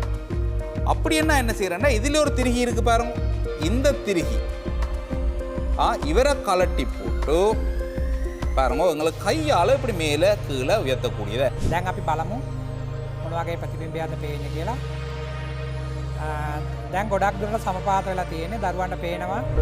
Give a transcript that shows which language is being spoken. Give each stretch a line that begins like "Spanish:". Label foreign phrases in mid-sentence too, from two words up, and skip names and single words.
Tamil: அப்படி என்ன செய்யறேன்னா இதில் ஒரு திருகி இருக்கு பாருங்க. இந்த திருகி இவரை கலட்டி போட்டு பாருங்க உங்களுக்கு கையால் இப்படி மேலே கீழே உயர்த்தக்கூடியதை.
Sinhala: දැන් අපි බලමු මොන වගේ ප්‍රතිබිම්බයක්ද පේන්නේ කියලා. දැන් ගොඩක් දුරට සමපාත වෙලා තියෙන්නේ. දරුවන්ට පේනවා.